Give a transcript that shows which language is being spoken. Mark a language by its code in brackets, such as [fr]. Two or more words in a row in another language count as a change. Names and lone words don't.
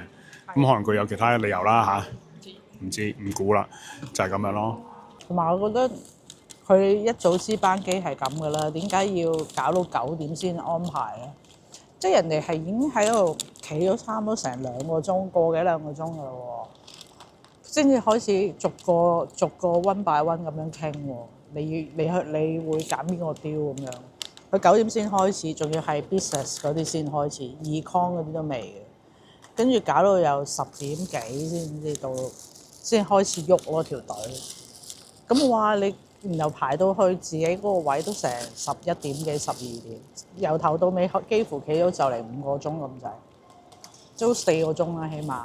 [yue] 咁可能佢有其他嘅理由啦吓，唔知唔估啦，就係咁樣咯。同埋我覺得佢一早知班機係咁噶啦，點解要搞到9點先安排咧？即係人哋係已經喺度企咗差唔多成2個鐘，個幾2個鐘噶咯喎，先至開始逐個 [en] one by one [yue] 咁樣傾喎。你會揀邊個 deal 咁樣？佢9點先開始，仲要係 business 嗰啲先開始，econ 嗰啲都未嘅。跟住搞到有10點幾先至到，先開始喐咯條隊。咁哇，你然後排到去自己嗰個位都成11點幾12點，由頭到尾幾乎企咗就嚟5個鐘咁滯，都4個鐘啦起碼。